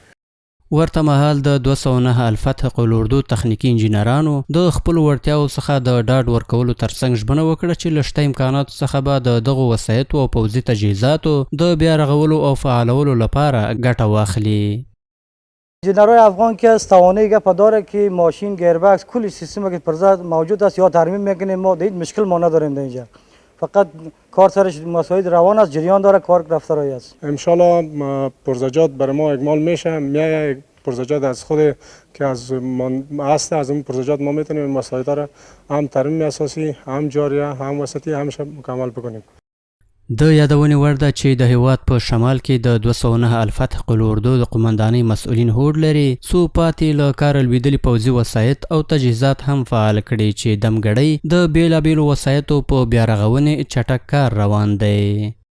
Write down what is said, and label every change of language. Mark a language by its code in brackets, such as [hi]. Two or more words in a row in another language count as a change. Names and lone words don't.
[ps] ورته مهال د 209 الفتح قل اردو تخنیکی انجینرانو د خپل وړتیاو څخه د ډاډ ورکولو ترڅنګ ژمنه وکړه چې له شته امکاناتو څخه به د دغو وسایطو او پوځي تجهیزاتو د بیا رغولو او فعالولو لپاره ګټه واخلي. [fa] انجینرهای افغان که از توانایی گپ داره که ماشین گیربکس کلی سیستم که پرزاد موجود است یا ترمیم میکنه، ما دید مشکل ما نداریم در اینجا، فقط کار سرش مساعد روان است، جریان داره، کار رفته رایی است. انشالله پرزجات برای ما اکمال میشه. میایه پرزجات از خود که از هست از اون پرزجات ما میتونیم مساعد را هم ترمیم اساسی، هم جاریه، هم وسطی، همش مکمل بکنیم. [ps] د یادونې وړ ده چې د هیواد په شمال کې د 209 الفتح قل اردو د قمندانۍ مسؤلین هوډ لري څو پاتې له کاره لوېدلي پوځي وسایط او تجهیزات هم فعال کړي چې دمګړۍ د بېلابېلو وسایطو په بیا رغونې چټک کار روان دی.